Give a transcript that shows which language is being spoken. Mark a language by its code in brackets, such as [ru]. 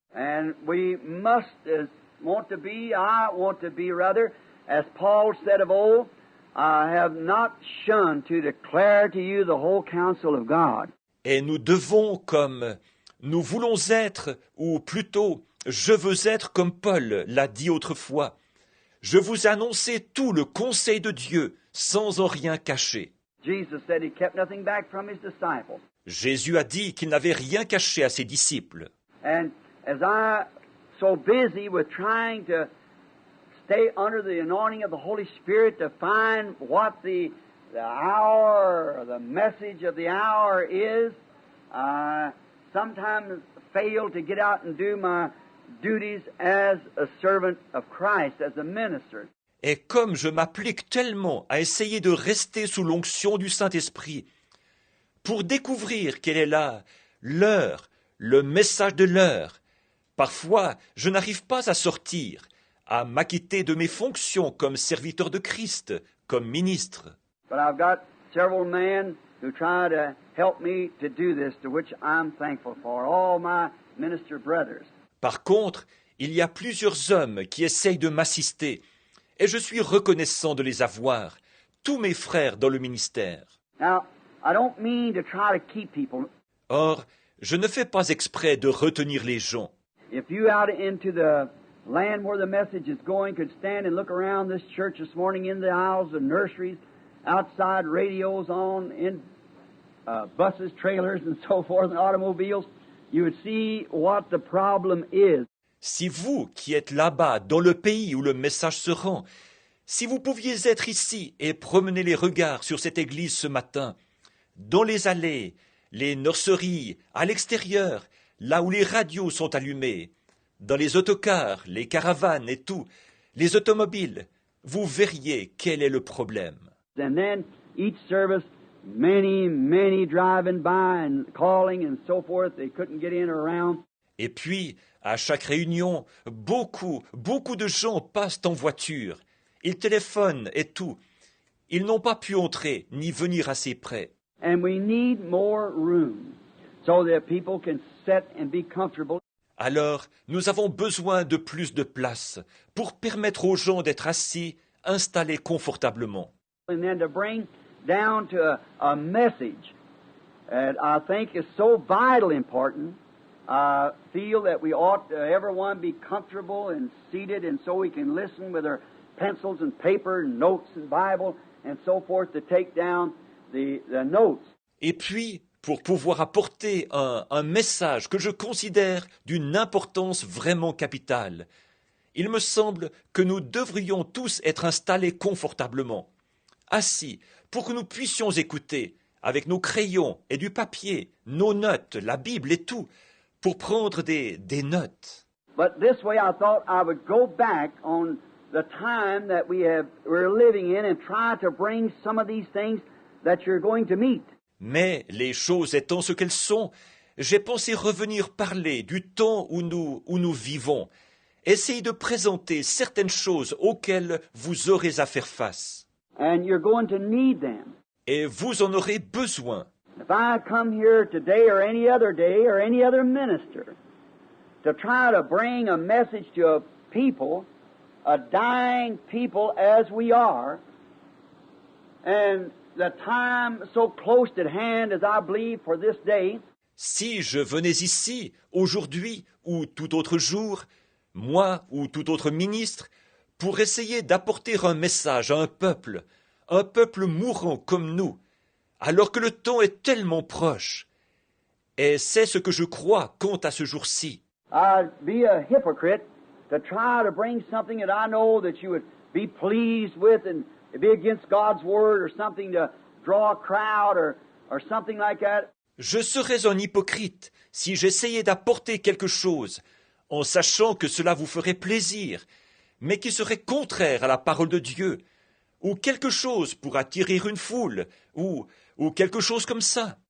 [en] And we must I want to be rather, as Paul said of old, I have not shunned to declare to you the whole counsel of God. [fr] Et nous devons, comme nous voulons être, ou plutôt, je veux être comme Paul l'a dit autrefois. Je vous annonçais tout le conseil de Dieu, sans en rien cacher. [en] Jesus said he kept nothing back from his disciples. [fr] Jésus a dit qu'il n'avait rien caché à ses disciples. [en] And as I so busy with trying to stay under the anointing of the Holy Spirit to find what the hour or the message of the hour is, I sometimes fail to get out and do my duties as a servant of Christ, as a minister. [fr] Et comme je m'applique tellement à essayer de rester sous l'onction du Saint-Esprit, pour découvrir quelle est l'heure, le message de l'heure, parfois je n'arrive pas à sortir, à m'acquitter de mes fonctions comme serviteur de Christ, comme ministre. [en] But I've got several men who try to help me to do this, to which I'm thankful for, all my minister brothers. [fr] Par contre, il y a plusieurs hommes qui essayent de m'assister, et je suis reconnaissant de les avoir, tous mes frères dans le ministère. [en] Now, I don't mean to try to keep people. [fr] Or, je ne fais pas exprès de retenir les gens. [en] If you out into the land where the message is going could stand and look around this church this morning in the aisles of nurseries, outside radios on, in buses, trailers, and so forth, and automobiles, you would see what the problem is. [fr] Si vous, qui êtes là-bas, dans le pays où le message se rend, si vous pouviez être ici et promener les regards sur cette église ce matin, dans les allées, les nurseries, à l'extérieur, là où les radios sont allumées, dans les autocars, les caravanes et tout, les automobiles, vous verriez quel est le problème. [en] And then each service, many driving by and calling and so forth, they couldn't get in or around. [fr] Et puis, à chaque réunion, beaucoup de gens passent en voiture. Ils téléphonent et tout. Ils n'ont pas pu entrer ni venir assez près. [en] And we need more room so that people can sit and be comfortable. [fr] Alors, nous avons besoin de plus de place pour permettre aux gens d'être assis, installés confortablement. [en] And then to bring down to a message that I think is so vital important. I feel that we ought to everyone be comfortable and seated, and so we can listen with our pencils and paper and notes and Bible and so forth to take down the notes. [fr] Et puis, pour pouvoir apporter un message que je considère d'une importance vraiment capitale, il me semble que nous devrions tous être installés confortablement, assis, pour que nous puissions écouter, avec nos crayons et du papier, nos notes, la Bible et tout, pour prendre des notes. [en] But this way I thought I would go back on the time that we're living in and try to bring some of these things that you're going to meet. [fr] Mais les choses étant ce qu'elles sont, j'ai pensé revenir parler du temps où nous vivons, essayer de présenter certaines choses auxquelles vous aurez à faire face. [en] And you're going to need them. [fr] Et vous en aurez besoin. [en] If I come here today or any other minister to try to bring a message to a people, a dying people as we are, and the time so close at hand as I believe for this day. [fr] Si je venais ici, aujourd'hui ou tout autre jour, moi ou tout autre ministre, pour essayer d'apporter un message à un peuple mourant comme nous, alors que le temps est tellement proche. Et c'est ce que je crois quant à ce jour-ci. [en] I'd be a hypocrite to try to bring something that I know that you would be pleased with and be against God's word or something to draw a crowd or something like that. [fr] Je serais un hypocrite si j'essayais d'apporter quelque chose en sachant que cela vous ferait plaisir, mais qui serait contraire à la parole de Dieu, ou quelque chose pour attirer une foule, ou quelque chose comme ça.